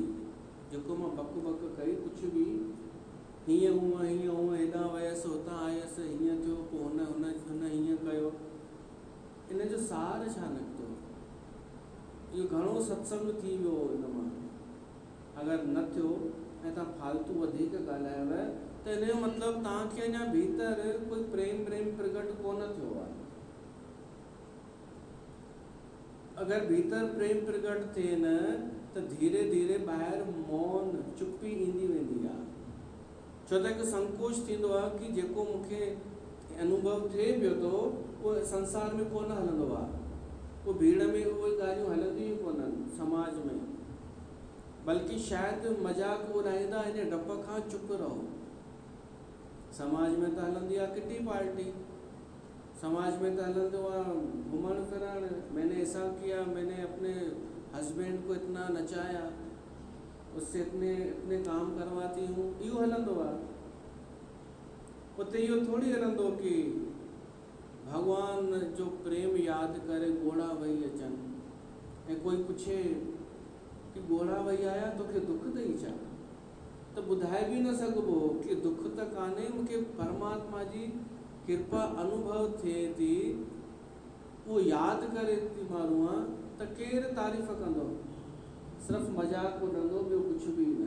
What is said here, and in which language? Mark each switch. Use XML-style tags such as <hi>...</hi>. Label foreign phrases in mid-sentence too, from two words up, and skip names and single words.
<sd>जेको मां बक बक कई कुझु बि हीअं हूअं हेॾां वयसि हुतां आयसि, हीअं थियो, पोइ हुन हीअं कयो, इन जो सार छा निकितो। इहो घणो सत्संग थी वियो इन मां। अगरि न थियो ऐं तव्हां फालतू वधीक ॻाल्हायव त इन जो मतिलबु तव्हांखे अञा भीतर कोई प्रेम प्रगट कोन थियो आहे। अगरि भीतर प्रेम प्रगट थिए न त धीरे धीरे ॿाहिरि मौन, चुप्पी ईंदी वेंदी आहे। छो त हिकु संकोच थींदो आहे कि जेको मूंखे अनुभव थिए पियो थो उहो संसार में कोन हलंदो आहे, उहो भीड़ में उहे ॻाल्हियूं हलंदियूं ई कोन्हनि समाज में, बल्कि शायदि मज़ाक उॾाईंदा इन डप खां चुप रहो। समाज में त हलंदी आहे</sd> <en>kitty party,</en> <sd>समाज में तो हलंदो आहे घुमण फिरण,</sd> <hi>मैंने ऐसा किया, मैंने अपने हस्बैंड को इतना नचाया, उससे इतने काम करवाती हूँ,</hi> <sd>इहो हलंदो आहे। उते इहो थोड़ी हलंदो कि भगवान जो प्रेम यादि करे ॻोढ़ा वही अचनि ऐं कोई पुछे कि ॻोढ़ा वही आया तोखे दुख अथई छा, त ॿुधाए बि न सघिबो कि दुख त कान्हे, मूंखे परमात्मा जी कृपा अनुभव थिए थी, वो यादि करे थी माण्हू त केरु तारीफ़ कंदो, सिर्फ़ु मज़ाक उॾंदो, ॿियो कुझु बि न।</sd>